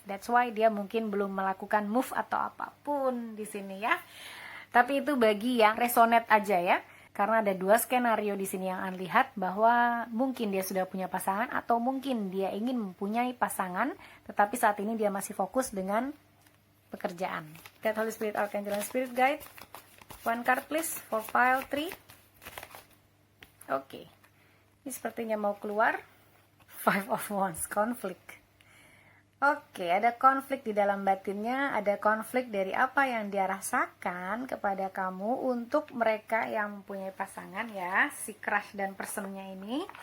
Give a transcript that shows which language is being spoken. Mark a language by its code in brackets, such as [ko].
[en] That's why [id] dia mungkin belum melakukan move atau apapun di sini ya. Tapi itu bagi yang resonate aja ya. Karena ada 2 skenario di sini yang Anda lihat bahwa mungkin dia sudah punya pasangan atau mungkin dia ingin mempunyai pasangan, tetapi saat ini dia masih fokus dengan pekerjaan. [en] God, Holy Spirit, Archangel, and Spirit Guide. One card please for pile 3. [id] Oke. Ini sepertinya mau keluar. 5 of Wands, konflik. Oke, ada konflik di dalam batinnya, ada konflik dari apa yang dia rasakan kepada kamu untuk mereka yang mempunyai pasangan ya, si crush dan personnya ini.